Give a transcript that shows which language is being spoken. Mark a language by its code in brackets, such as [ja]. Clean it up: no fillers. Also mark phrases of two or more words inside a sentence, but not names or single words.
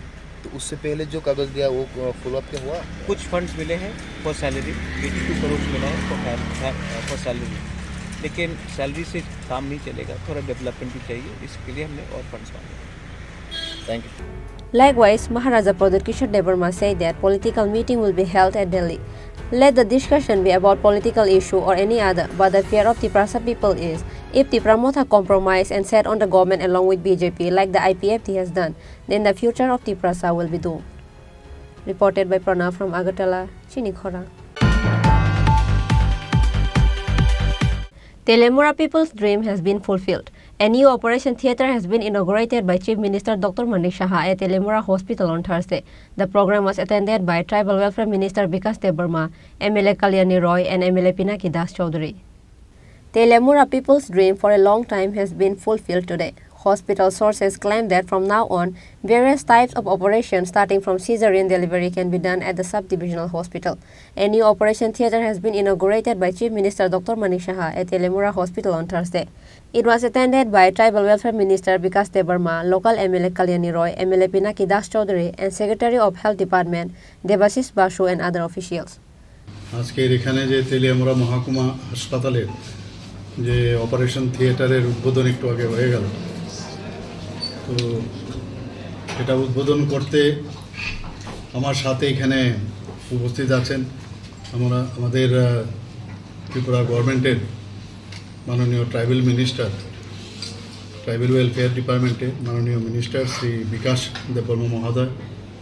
[hi] तो उससे पहले जो कागज़ दिया वो फॉलोअप क्या हुआ? कुछ फंड्स मिले हैं [en] for salary, [hi] 82 करोड़ मिला है [en] for salary, [hi] लेकिन सैलरी से काम नहीं चलेगा, थोड़ा डेवलपमेंट भी चाहिए, इसके लिए हमने और फंड्स मांगे। [en] thank you. Likewise, Maharaja Pradot Kishore Devarma said that political meeting will be held at Delhi. Let the discussion be about political issue or any other, but the fear of Tripura people is, if Tripura Motha compromise and set on the government along with BJP like the IPFT has done, then the future of Tripura will be doomed. Reported by Pranav from Agartala, Chini Khorang. Telemura people's dream has been fulfilled. A new operation theatre has been inaugurated by Chief Minister Dr. Manik Saha at Telemura Hospital on Thursday. The program was attended by Tribal Welfare Minister Vikas Debarma, MLA Kalyani Roy and MLA Pinaki Das Chaudhary. Telemura people's dream for a long time has been fulfilled today. Hospital sources claim that from now on, various types of operations starting from cesarean delivery can be done at the sub-divisional hospital. A new operation theatre has been inaugurated by Chief Minister Dr. Manik Saha at Telemura Hospital on Thursday. It was attended by Tribal Welfare Minister Vikas Debarma, local MLA Kalyani Roy, MLA Pinaki Das Chaudhary and Secretary of Health Department Debashish Basu and other officials. [bn] আজকের এখানে যে তেলিয়ামুড়া মহকুমা হাসপাতালের যে [en] operation theatre's [bn] উদ্বোধন একটু আগে হয়ে গেল, তো এটা উদ্বোধন করতে আমার সাথে এখানে উপস্থিত আছেন আমাদের ত্রিপুরা গভর্নমেন্টের মাননীয় [en] tribal minister, tribal welfare department's [bn] মাননীয় মিনিস্টার শ্রী বিকাশ দেববর্মা মহোদয় উপস্থিত।